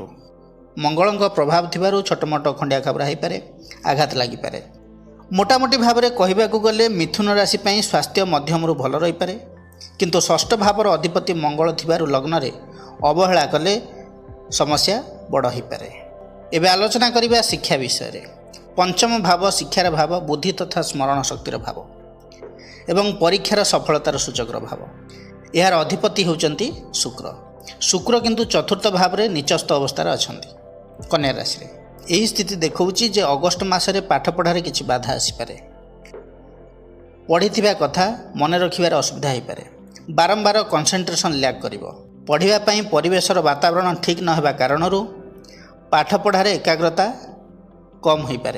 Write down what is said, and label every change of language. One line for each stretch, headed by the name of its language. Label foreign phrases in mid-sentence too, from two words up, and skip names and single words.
Odia: ମଙ୍ଗଳଙ୍କ ପ୍ରଭାବ ଥିବାରୁ ଛୋଟ ମୋଟ ଖଣ୍ଡିଆ ଖାବରା ହୋ ପାରେ, ଆଘାତ ଲାଗି ପାରେ। ମୋଟାମୋଟି ଭାବରେ କହିବାକୁ ଗଲେ ମିଥୁନ ରାଶି ପାଇଁ ସ୍ୱାସ୍ଥ୍ୟ ମଧ୍ୟମରୁ ଭଲ ରହି ପାରେ, କିନ୍ତୁ ଷଷ୍ଠ ଭାବର ଅଧିପତି ମଙ୍ଗଳ ଥିବାରୁ ଲଗ୍ନରେ ଅବହେଳା କଲେ ସମସ୍ୟା ବଡ଼ ହୋ ପାରେ। ଏବେ ଆଲୋଚନା କରିବା ଶିକ୍ଷା ବିଷୟରେ। ପଞ୍ଚମ ଭାବ ଶିକ୍ଷାର ଭାବ, ବୁଦ୍ଧି ତଥା ସ୍ମରଣ ଶକ୍ତିର ଭାବ ଏବଂ ପରୀକ୍ଷାର ସଫଳତାର ସୂଚକର ଭାବ। ଯାହାର ଅଧିପତି ହେଉଛନ୍ତି ଶୁକ୍ର। ଶୁକ୍ର କିନ୍ତୁ ଚତୁର୍ଥ ଭାବରେ ନୀଚସ୍ଥ ଅବସ୍ଥାରେ ଅଛନ୍ତି କନ୍ୟା ରାଶିରେ। ଏହି ସ୍ଥିତି ଦେଖାଉଛି ଯେ ଅଗଷ୍ଟ ମାସରେ ପାଠ ପଢ଼ାରେ କିଛି ବାଧା ଆସି ପାରେ। ପଢ଼ିଥିବା କଥା ମନ ରଖିବାର ଅସୁବିଧା ହୋ ପାରେ। ଵାରମ୍ବାର
English: concentration lack
Odia: କରିବ। ପଢ଼ିବା ପାଇଁ ପରିବେଶର ବାତାବରଣ ଠିକ ନ ହେବା କାରଣରୁ ପାଠ ପଢ଼ାରେ ଏକାଗ୍ରତା କମ ହୋ ପାରେ।